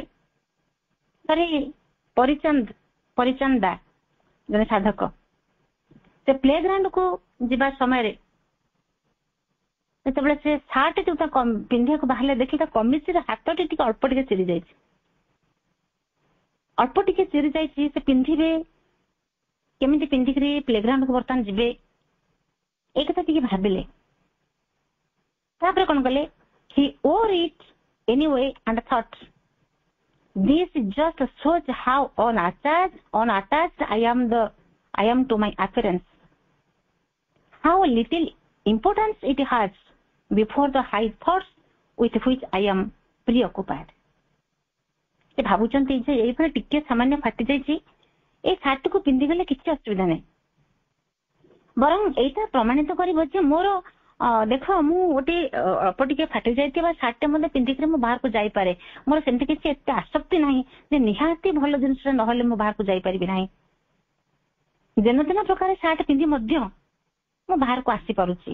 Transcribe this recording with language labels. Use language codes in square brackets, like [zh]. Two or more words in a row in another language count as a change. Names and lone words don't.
[or] ଥରେ ପରିଚନ୍ଦା ଜଣେ ସାଧକ, ସେ [en] play ground [or] କୁ ଯିବା ସମୟରେ ଯେତେବେଳେ ସେ ସାର୍ଟ ଯୋଉଟା ପିନ୍ଧିବାକୁ ବାହାରିଲେ, ଦେଖିଲେ ତା କମିଜର ହାତଟି ଟିକେ ଅଳ୍ପ ଟିକେ ଚିରି ଯାଇଛି, ଅଳ୍ପ ଟିକେ ଚିରି ଯାଇଛି। ସେ ପିନ୍ଧିବେ କେମିତି, ପିନ୍ଧିକିରି [en] play ground [or] କୁ ବର୍ତ୍ତମାନ ଯିବେ, ଏଇ କଥା ଟିକେ ଭାବିଲେ। ତାପରେ କଣ କଲେ, [en] he wore it anyway and thought, this just shows how unattached I am to my appearance, how little importance it has before the high thoughts with which I am preoccupied. [or] ସେ ଭାବୁଛନ୍ତି ଯେ ଏଇଭଳି ଟିକେ ସାମାନ୍ୟ ଫାଟି ଯାଇଛି, ଏଇ ଶାର୍ଟକୁ ପିନ୍ଧିଗଲେ କିଛି ଅସୁବିଧା ନାହିଁ, ବରଂ ଏଇଟା ପ୍ରମାଣିତ କରିବ ଯେ ମୋର ଦେଖ ମୁଁ ଗୋଟେ ଅଳ୍ପ ଟିକେ ଫାଟି ଯାଇଥିବା ଶାର୍ଟଟେ ମଧ୍ୟ ପିନ୍ଧିକିରି ମୁଁ ବାହାରକୁ ଯାଇପାରେ, ମୋର ସେମିତି କିଛି ଏତେ ଆସକ୍ତି ନାହିଁ ଯେ ନିହାତି ଭଲ ଜିନିଷ ନହେଲେ ମୁଁ ବାହାରକୁ ଯାଇପାରିବି ନାହିଁ, ଯେନତେନ ପ୍ରକାର ଶାର୍ଟ ପିନ୍ଧି ମଧ୍ୟ ମୁଁ ବାହାରକୁ ଆସିପାରୁଛି।